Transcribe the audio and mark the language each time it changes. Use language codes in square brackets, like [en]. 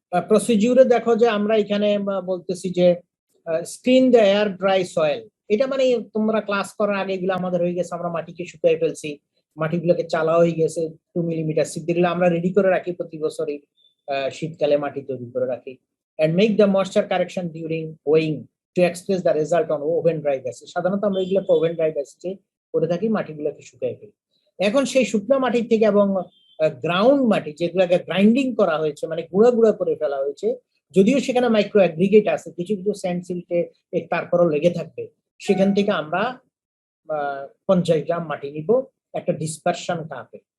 [bn] প্রসিডিউরে দেখো যে আমরা এখানে বলতেছি যে [en] screen the air dry soil, [bn] এটা মানে তোমরা ক্লাস করার আগে এগুলো আমাদের হয়ে গেছে, আমরা মাটিকে শুকিয়ে ফেলছি, মাটিগুলোকে চালা হয়ে গেছে 2 মিলিমিটার সিদ্ধগুলো আমরা রেডি করে রাখি প্রতি বছরই, শীতকালে মাটি তৈরি করে রাখি। [en] and make the moisture correction during weighing to express the result on oven dry basis, [bn] সাধারণত আমরা এগুলোকে ওভেন ড্রাই বেসিসে করে থাকি, মাটিগুলোকে শুকিয়ে ফেলি। এখন সেই শুকনো মাটির থেকে এবং গ্রাউন্ড মাটি যেগুলোকে গ্রাইন্ডিং করা হয়েছে, মানে গুঁড়া গুঁড়া করে ফেলা হয়েছে, যদিও সেখানে মাইক্রো অ্যাগ্রিগেট আছে, কিছু কিছু স্যান্ড সিল্টে তারপরও লেগে থাকবে, সেখান থেকে আমরা 50 গ্রাম মাটি নিব একটা ডিসপারশন কাপে।